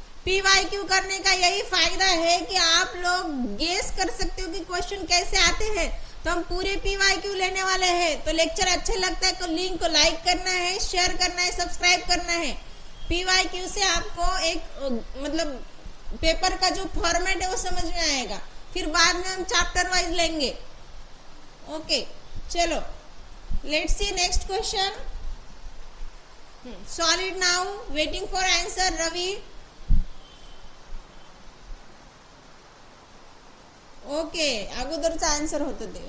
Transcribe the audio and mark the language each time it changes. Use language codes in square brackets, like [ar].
[hi] PYQ करने का यही फायदा है कि आप लोग गेस कर सकते हो कि क्वेश्चन कैसे आते हैं. तो हम पूरे PYQ लेने वाले हैं. तो लेक्चर अच्छा लगता है तो लिंक को लाइक करना है, शेयर करना है, सब्सक्राइब करना है. PYQ से आपको एक मतलब पेपर का जो फॉर्मेट है वो समझ में आएगा. फिर बाद में हम चैप्टर वाइज लेंगे. ओके, चलो [en] Let's see next question. Solid now. Waiting for answer. [mr] Ravi, okay, अगोदरचा आन्सर होतं ते.